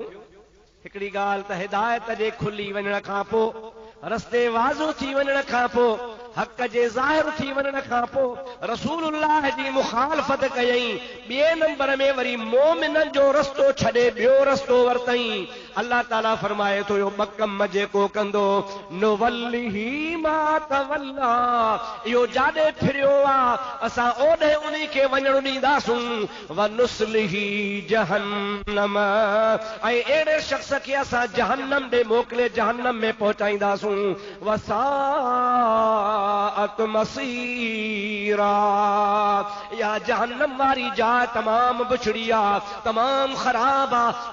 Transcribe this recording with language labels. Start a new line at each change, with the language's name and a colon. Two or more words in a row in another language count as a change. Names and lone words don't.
Sindhi: हिकिड़ी ॻाल्हि त हिदायत जे खुली वञण खां पोइ, रस्ते वाज़ो थी वञण खां पोइ, हक़ जे ज़ाहिर थी वञण खां पोइ रसूलुल्लाह जी मुखालफ़त कयई। ॿिए नंबर में वरी मोमिननि जो रस्तो छॾे ॿियो रस्तो वरितई। अल्लाह ताला फरमाए थो इहो ॿ कम जेको कंदो
Arabic: نوله ما تولى,
Sindhi: इहो जाॾे फिरियो आहे असां ओॾे उन्ही खे वञण ॾींदासूं।
Arabic: ونصله جهنم,
Sindhi: ऐं अहिड़े शख़्स खे असां जहन्नम ॾे मोकिले जहन्नम में पहुचाईंदासूं।
Arabic: وساءت مصيرا,
Sindhi: या जहन्नम वारी जाइ तमाम बुछड़ी आहे, तमाम ख़राब आहे।